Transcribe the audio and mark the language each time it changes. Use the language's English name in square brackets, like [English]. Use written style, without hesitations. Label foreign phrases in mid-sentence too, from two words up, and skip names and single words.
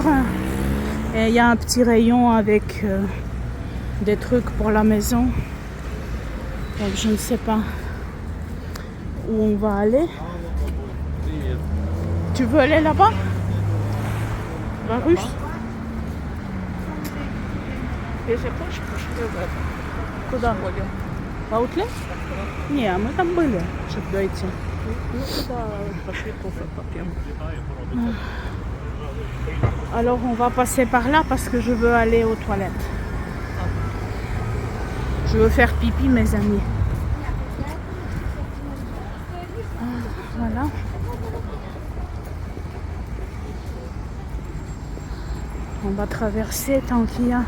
[French] Et il y a un petit rayon avec des trucs pour la maison. Donc je ne sais pas où on va aller. Tu veux aller là-bas? Varus? [Russian] Если хочешь, пошли в это. Куда? Сходим. В Аутлет? Не, мы там были, чтобы дойти. Ну, туда пошли кофе попьем. [French] Alors on va passer par là parce que je veux aller aux toilettes. Je veux faire pipi, mes amis. Voilà. On va traverser tant qu'il y a...